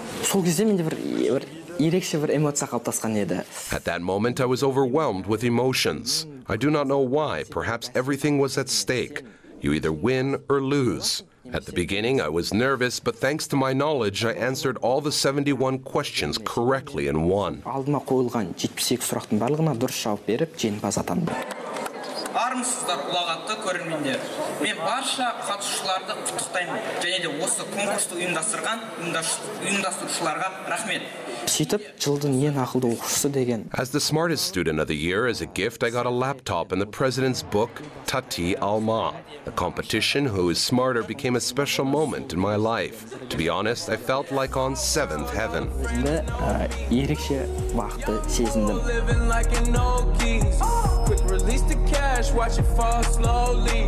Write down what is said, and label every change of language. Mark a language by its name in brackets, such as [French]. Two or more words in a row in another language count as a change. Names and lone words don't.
[English] At that moment, I was overwhelmed with emotions. I do not know why. Perhaps everything was at stake. You either win or lose. At the beginning, I was nervous, but thanks to my knowledge, I answered all the 71 questions correctly and won. [Kazakh] Армысыздар, ұлағатты көрермендер. Мен барша қатысушыларды құттықтаймын. Және де осы конкурсты ұйымдастырушыларға рахмет. [English] As the smartest student of the year, as a gift, I got a laptop and the president's book, Tati Alma. The competition, Who is Smarter, became a special moment in my life. To be honest, I felt like on seventh heaven. Quick release the cash, watch it fall slowly.